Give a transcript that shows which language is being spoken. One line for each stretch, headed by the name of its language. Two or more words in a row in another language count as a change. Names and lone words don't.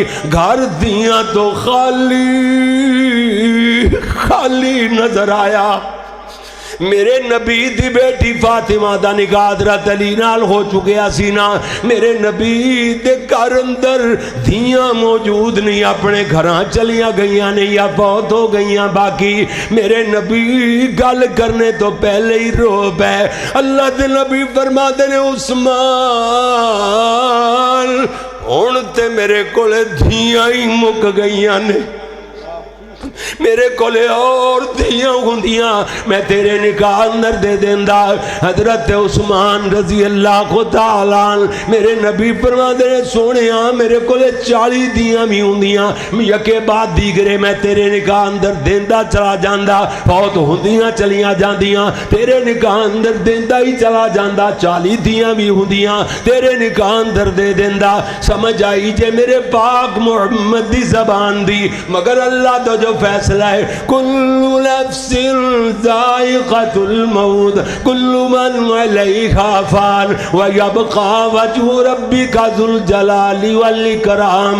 Punjabi: گھر دیاں تو خالی نظر آیا. میرے نبی دی بیٹی فاطمہ دا نکاح حضرت علی نال ہو چکیا سی نا. میرے نبی دے گھر اندر دھیاں موجود نہیں اپنے گھراں چلیاں گئیاں نہیں یا فوت ہو گئیاں. باقی میرے نبی گل کرنے تو پہلے ہی رو پے. اللہ دے نبی فرما دے نے عثمان ہن تے میرے کول دھیاں ہی مک گئیاں نے. میرے کولے اور دیاں ہوندیاں میں تیرے نکاح اندر دے دیندہ۔ حضرت عثمان رضی اللہ کو تعالیٰ میرے نبی فرماندے نے سونیاں میرے کولے 40 دیاں بھی ہوندیاں
Persian: یکے بعد دیگرے
Punjabi: میں تیرے نکاح اندر دیندہ چلا جاندہ، فوت ہوندیاں چلیاں جاندیاں تیرے نکاح اندر دیندہ ہی چلا جاندہ، 40 دیاں بھی ہوندیاں تیرے نکاح اندر دے دیندہ۔ سمجھ آئی جے میرے پاک محمد دی زبان دی، مگر اللہ تو جو فیصلہ ہے
Arabic: کل نفس ذائقۃ الموت کل من علیہا فان ویبقى وجہ ربک ذو الجلال والاکرام۔